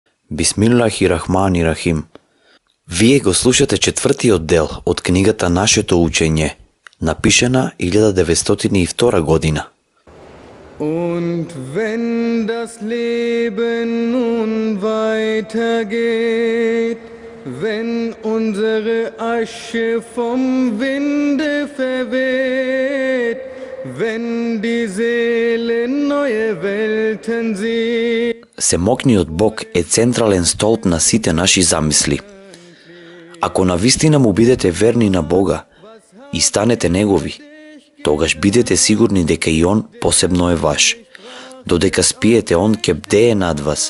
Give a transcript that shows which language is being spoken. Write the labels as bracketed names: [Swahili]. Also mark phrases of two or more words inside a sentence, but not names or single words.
[Arabic] بسم الله الرحمن الرحيم. [Macedonian] Вие го слушате четвртиот дел од книгата Нашето учење, напишана 1902 година. [German] Und wenn das Leben nun weitergeht, wenn unsere Asche vom Winde verweht, wenn die Seele neue Welten sieht. [Macedonian] Семокниот Бог е централен столб на сите наши замисли. Ако навистина му бидете верни на Бога и станете Негови, тогаш бидете сигурни дека и Он посебно е ваш. Додека спиете, Он ќе бдее над вас.